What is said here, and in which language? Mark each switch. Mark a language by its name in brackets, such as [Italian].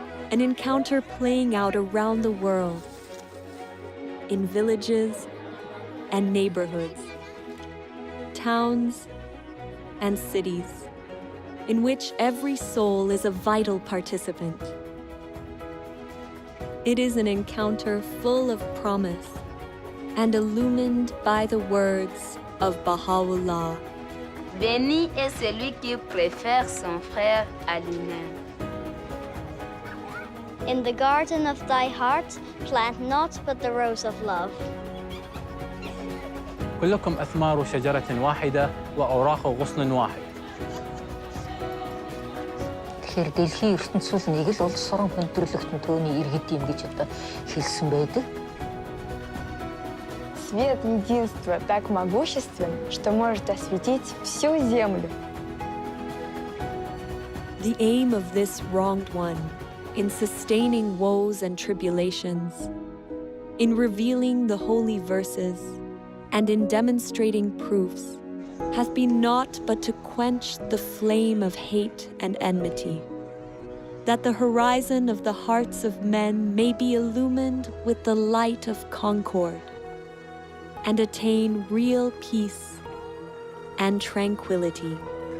[English] An encounter playing out around the world, in villages and neighborhoods, towns and cities, in which every soul is a vital participant. It is an encounter full of promise and illumined by the words of Baha'u'llah. [French] Béni est celui qui préfère son frère à lui-même. [English] In the garden of thy heart, plant naught but the rose of love. [Arabic] كلكم أثمار شجرة واحدة وأوراق غصن واحد. [Mongolian] Тэгэхээр дэлхийн ертөнцийн нэг л улс орон хүндрэлтэн төөний иргэд юм гэж одоо хэлсэн байдаг. [Russian] Свет единства так могуществен, что может осветить всю землю. [English] The aim of this wronged one, in sustaining woes and tribulations, in revealing the holy verses, and in demonstrating proofs, hath been naught but to quench the flame of hate and enmity, that the horizon of the hearts of men may be illumined with the light of concord, and attain real peace and tranquility.